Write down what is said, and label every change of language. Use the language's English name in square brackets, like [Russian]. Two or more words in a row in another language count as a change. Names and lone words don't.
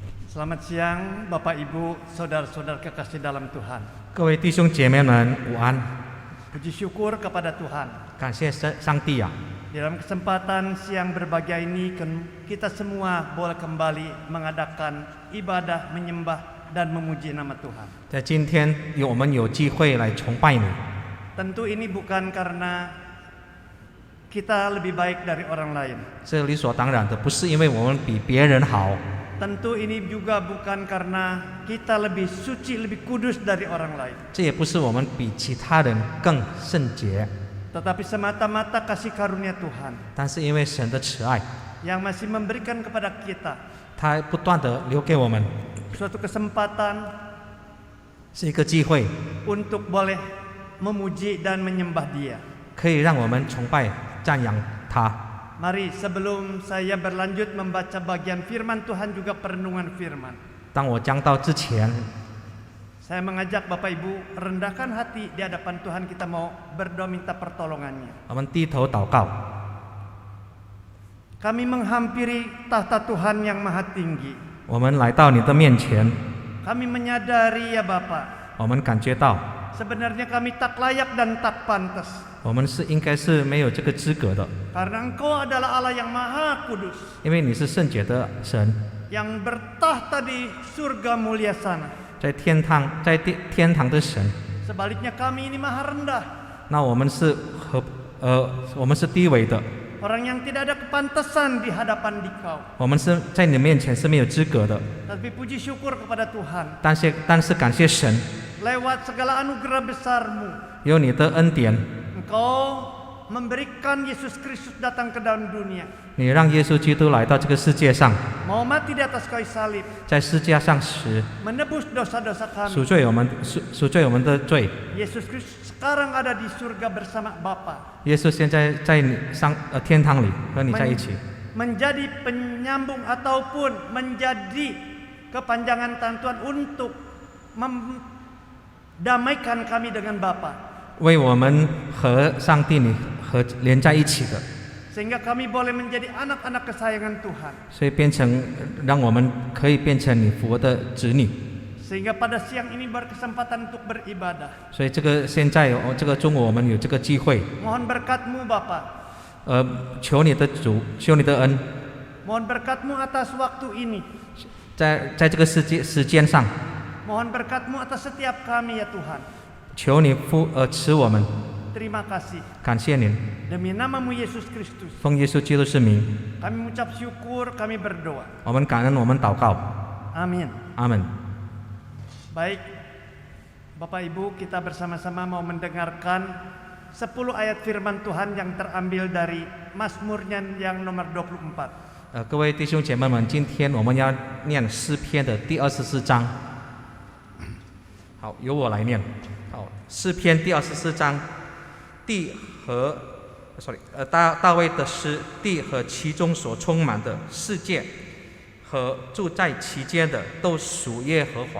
[Indonesian] Selamat siang Bapak Ibu, saudara-saudara kekasih dalam Tuhan. [Chinese] 各位弟兄姐妹们，午安！ [Indonesian] Puji syukur kepada Tuhan. [Chinese] 感谢上帝啊！ [Indonesian] Di dalam kesempatan siang berbahagia ini, kita semua boleh kembali mengadakan ibadah, menyembah, dan memuji nama Tuhan. [Chinese] 在今天，我们有机会来崇拜你。 [Indonesian] Tentu ini bukan karena kita lebih baik dari orang lain. [Chinese] 这理所当然的，不是因为我们比别人好， [Indonesian] Tentu ini juga bukan karena kita lebih suci, lebih kudus dari orang lain. [Chinese] 这也不是我们比其他人更圣洁， [Indonesian] Tetapi semata-mata kasih karunia Tuhan [Chinese] 但是因为神的慈爱， [Indonesian] yang masih memberikan kepada kita [Chinese] 他不断的留给我们 [Indonesian] suatu kesempatan [Chinese] 是一个机会， [Indonesian] untuk boleh memuji dan menyembah Dia. [Chinese] 可以让我们崇拜、赞扬他。 [Indonesian] Mari sebelum saya berlanjut membaca bagian firman Tuhan juga perenungan firman, [Chinese] 当我讲到之前， [Indonesian] saya mengajak Bapak Ibu rendahkan hati di hadapan Tuhan, kita mau berdoa minta pertolongannya. [Chinese] 我们低头祷告。 [Indonesian] Kami menghampiri tahta Tuhan yang maha tinggi. [Chinese] 我们来到你的面前， [Indonesian] Kami menyadari ya Bapa, [Chinese] 我们感觉到 [Indonesian] sebenarnya kami tak layak dan tak pantas. [Chinese] 我们应该是没有这个资格的， [Indonesian] Karena Engkau adalah Allah yang maha kudus, [Chinese] 因为你是圣洁的神， [Indonesian] yang bertahta di surga mulia sana. [Chinese] 在天堂的神。 [Indonesian] Sebaliknya kami ini maha rendah, [Chinese] 那我们是我们是低微的， [Indonesian] orang yang tidak ada kepantasan di hadapan Dikau. [Chinese] 我们是在你面前是没有资格的。 [Indonesian] Tapi puji syukur kepada Tuhan, [Chinese] 但是感谢神， [Indonesian] lewat segala anugerah besar-Mu, [Chinese] 有你的恩典， [Indonesian] Engkau memberikan Yesus Kristus datang ke dalam dunia, [Chinese] 你让耶稣基督来到这个世界上， [Indonesian] mau mati di atas kayu salib, [Chinese] 在世界上时 [Indonesian] menebus dosa-dosa [Chinese] 赎 [Indonesian] kami. [Chinese] 罪我们的罪。 [Indonesian] Yesus Kristus sekarang ada di surga bersama Bapa, [Chinese] 耶稣现在在天堂里和你在一起， [Indonesian] menjadi penyambung ataupun menjadi kepanjangan tangan Tuhan untuk mendamaikan kami dengan Bapa, [Chinese] 为我们和上帝连在一起的， [Indonesian] sehingga kami boleh menjadi anak-anak kesayangan Tuhan. [Chinese] 所以让我们可以变成你佛的子女。 [Indonesian] Sehingga pada siang ini berkesempatan untuk beribadah. [Chinese] 所以现在这个中午我们有这个机会， [Indonesian] Mohon berkat-Mu Bapa, [Chinese] 求你的主，求你的恩， [Indonesian] mohon berkat-Mu atas waktu ini, [Chinese] 在这个时间上， [Indonesian] mohon berkat-Mu atas setiap kami ya Tuhan. [Chinese] 求你赐我们， [Indonesian] Terima kasih. [Chinese] 感谢您， [Indonesian] Demi nama-Mu Yesus Kristus, [Chinese] 奉耶稣基督之名， [Indonesian] kami mengucap syukur, kami berdoa. [Chinese] 我们感恩，我们祷告， [Indonesian] Amin. [Chinese] 阿门。 [Indonesian] Baik, Bapak Ibu, kita bersama-sama mau mendengarkan 10 ayat firman Tuhan yang terambil dari Mazmurnya yang nomor 24. [Chinese] 各位弟兄姐妹们，今天我们要念诗篇的第24章。好，由我来念。好，诗篇第24章，大卫的诗，地和其中所充满的世界和住在其间的都属耶和华。